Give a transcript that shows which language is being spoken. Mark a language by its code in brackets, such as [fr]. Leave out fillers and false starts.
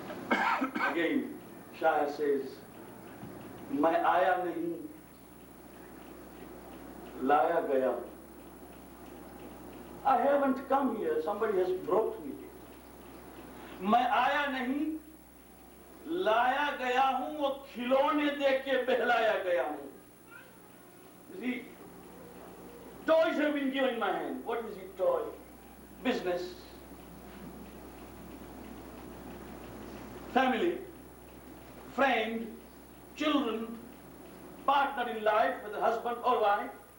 [en] Again, Shah says, [ur] "My aya nahi, laya gaya." [en] I haven't come here, somebody has brought me here. [ur] नहीं लाया गया हूं, वो खिलौने दे के बहलाया गया हूं. [en] The toys have been given in my hand. What is it? Toy? Business. Family. Friend. Children. Partner in life, whether husband or wife.